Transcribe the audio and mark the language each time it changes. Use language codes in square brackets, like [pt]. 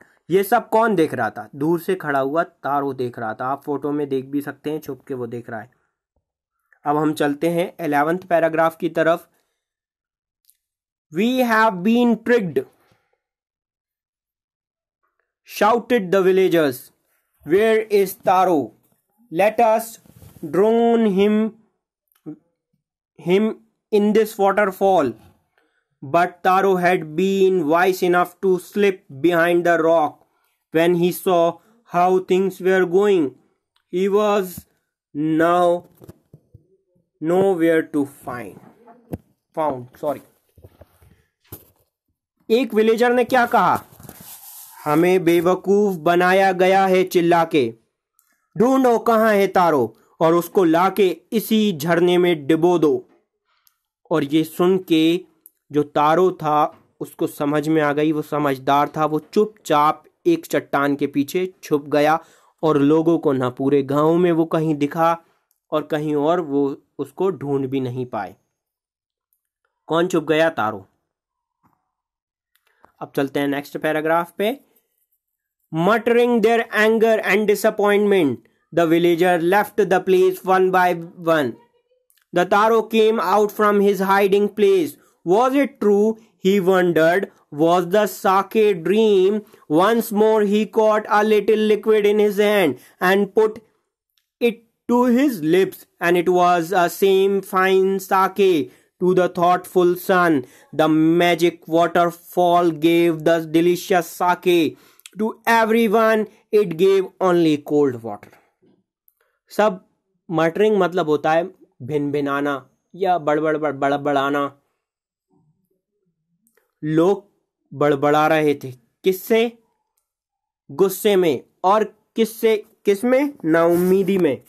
[hi] ये सब कौन देख रहा था, दूर से खड़ा हुआ तारो देख रहा था। आप फोटो में देख भी सकते हैं, छुप के वो देख रहा है। अब हम चलते हैं 11th पैराग्राफ की तरफ। [en] We have been tricked, shouted the villagers. Where is Taro? Let us drown him in this waterfall. But Taro had been wise enough to slip behind the rock when he saw how things were going. He was now nowhere to found. [hi] एक villager ने क्या कहा, हमें बेवकूफ बनाया गया है चिल्ला के, ढूंढो कहाँ है तारो और उसको लाके इसी झरने में डिबो दो। और ये सुन के जो तारो था उसको समझ में आ गई, वो समझदार था, वो चुपचाप एक चट्टान के पीछे छुप गया और लोगों को ना पूरे गांव में वो कहीं दिखा और कहीं और वो उसको ढूंढ भी नहीं पाए। कौन छुप गया, तारो। अब चलते हैं नेक्स्ट पैराग्राफ पे। [en] Muttering their anger and disappointment, the villager left the place one by one. The Taro came out from his hiding place. Was it true? He wondered. Was the sake dream? Once more he caught a little liquid in his hand and put it to his lips, and it was a same fine sake. To the thoughtful son, the magic waterfall gave the delicious sake. To everyone it gave only cold water. [hi] सब muttering मतलब होता है भिन-भिनाना या बड़बड़ाना। लोग बड़बड़ा रहे थे, किससे, गुस्से में, और किसमें, नाउम्मीदी में।